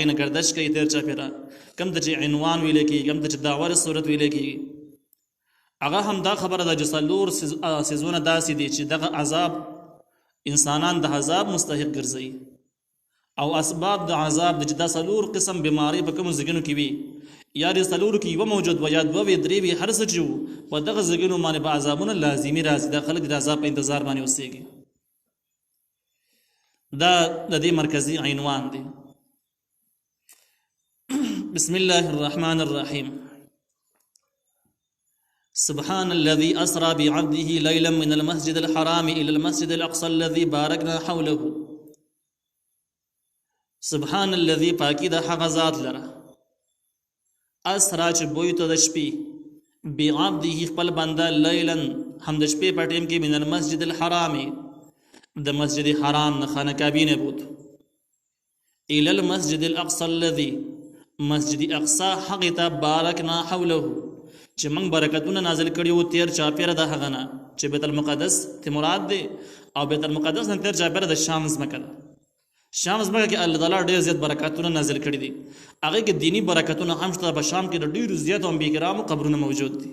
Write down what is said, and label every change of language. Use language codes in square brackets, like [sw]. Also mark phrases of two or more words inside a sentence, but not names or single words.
[ps] نه ګردش کوي تیر چاپېره، کوم ته چې عنوان ویلی کېږي، کوم ته چې داور صورت ویلی کېږي، هغه هم دا خبره ده چې څلور څیزونه داسې دي چې دغه عذاب انسانان د عذاب مستحق ګرځوي، او اسباب د عذاب د چې دا څلور قسم بیمارۍ په کومو ځایونو کې وي، یا د څلورو کې یوه موجود وي یا دوه وي درې وي، هر څه چې وو په دغه ځایونو باندې به عذابونه لازمي راځي. دا خلک د عذاب په انتظار باندې اوسېږي. دا د دې مرکزي عنوان دی. [ar] بسم الله الرحمن الرحیم. سبحان الذي أسرى بعبده ليلا من المسجد الحرام إلى المسجد الأقصى الذي باركنا حوله. سبحان الذي [ps] پاکی د هغه ذات لره اسرا چې بوی ته د شپې بعبده خپل بنده لیلا هم د شپې په ټیم کې [ar] من المسجد الحرام [ps] د مسجد حرام نه خانه کعبې نه بوت [ar] الى المسجد الاقصى الذي [ps] مسجد اقصى هغې ته [ar] بارکنا حوله [ps] چې موږ برکتونه نازل کړي وو تیر چاپېره د هغه نه چې بیت المقدس ته مراد دی، او بیت المقدس نه تیر چاپېره د شام ځمکه ده. شام ځمکه کې الله تعالی ډېر زیات برکتونه نازل کړي دي. هغې کې دینی برکتونه هم شته. په شام کې د ډېرو زیاتو انبیا کرامو قبرونه موجود دي.